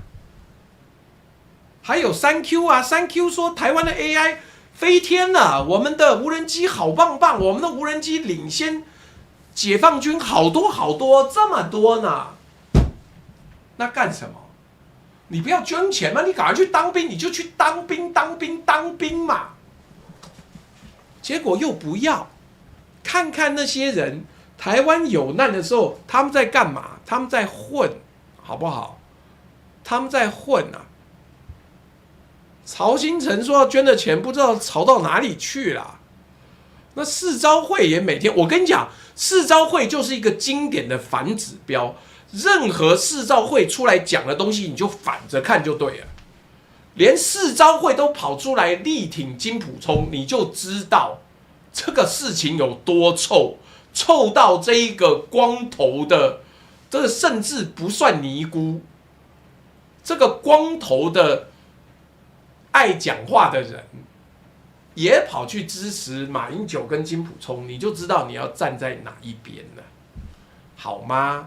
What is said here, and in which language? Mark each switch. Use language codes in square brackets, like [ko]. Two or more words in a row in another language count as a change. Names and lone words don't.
[zh] 還有3Q 啊，3Q 說台灣的 AI 飛天了，我們的無人機好棒棒，我們的無人機領先解放軍好多好多，這麼多呢？那幹什麼？你不要捐錢嘛，你趕快去當兵，你就去當兵嘛。結果又不要，看看那些人，台灣有難的時候，他們在幹嘛？他們在混，好不好？他們在混啊。曹興誠說要捐的錢，不知道曹到哪裡去了。那世昭會也每天，我跟你講，世昭會就是一個經典的反指標。任何世昭會出來講的東西，你就反着看就對了。連世昭會都跑出來力挺金溥聰，你就知道這個事情有多臭，臭到這一個光頭的，這個甚至不算尼姑，這個光頭的愛講話的人也跑去支持馬英九跟金溥聰，你就知道你要站在哪一邊了，好嗎？